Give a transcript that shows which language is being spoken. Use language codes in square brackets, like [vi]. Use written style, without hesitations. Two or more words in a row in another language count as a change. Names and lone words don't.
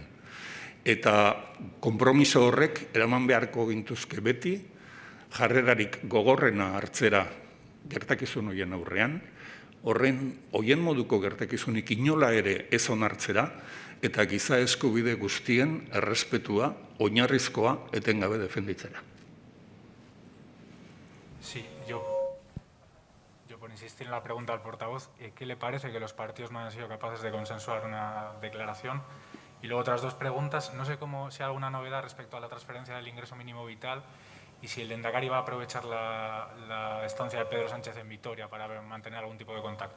[eu] Eta konpromiso horrek eraman beharko gintuzke beti, jarrerarik gogorrena hartzera gertakizun horien aurrean, horien moduko gertakizunik inola ere ez onartzera, eta giza eskubide guztien errespetua, oinarrizkoa etengabe defenditzera. [es] Sí, yo por insistir en la pregunta al portavoz, ¿qué le parece que los partidos no han sido capaces de consensuar una declaración? Y luego otras dos preguntas. No sé si hay alguna novedad respecto a la transferencia del ingreso mínimo vital y si el Lehendakari va a aprovechar la estancia de Pedro Sánchez en Vitoria para mantener algún tipo de contacto.